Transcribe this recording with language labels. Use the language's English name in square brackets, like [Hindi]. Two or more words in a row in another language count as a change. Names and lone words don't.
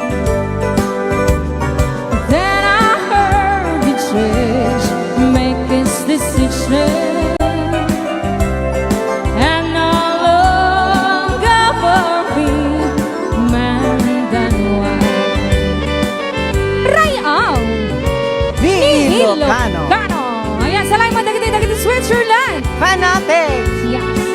[English] Then I heard the judge make his decision, and no longer were we man than wife. [Iloko] Raya Ni Ilocano. Ayan, salamat dagiti Switzerland. [English] Fanatics. Yes.